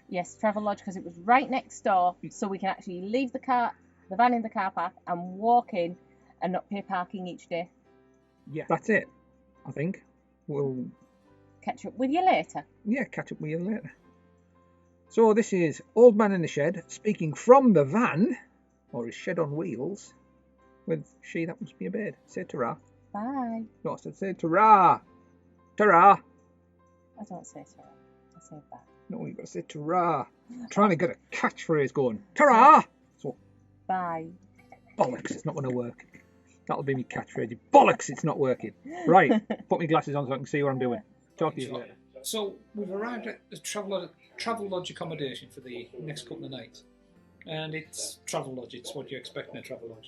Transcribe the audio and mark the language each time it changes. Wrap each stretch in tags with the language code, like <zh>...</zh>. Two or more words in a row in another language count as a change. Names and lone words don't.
<en>Yes, travel lodge, because it was right next door, so we can actually leave the van in the car park and walk in and not pay parking each day. Yeah, that's it, I think. We'll catch up with you later. Yeah, catch up with you later. So this is Old Man in the Shed speaking from the van, or his shed on wheels, with she that must be a bird. Say ta-ra. Bye. No, I said say ta-ra. Ta-ra. I don't say ta-ra. I say bye. No, you've got to say ta-ra. I'm trying to get a catchphrase going. Ta-ra. So, bye. Bollocks, it's not going to work. That'll be my catchphrase. Bollocks, it's not working. Right, put my glasses on so I can see what I'm doing. Talk to you later. So we've arrived at the travel lodge accommodation for the next couple of nights. And it's travel lodge, it's what you expect in a travel lodge.</en>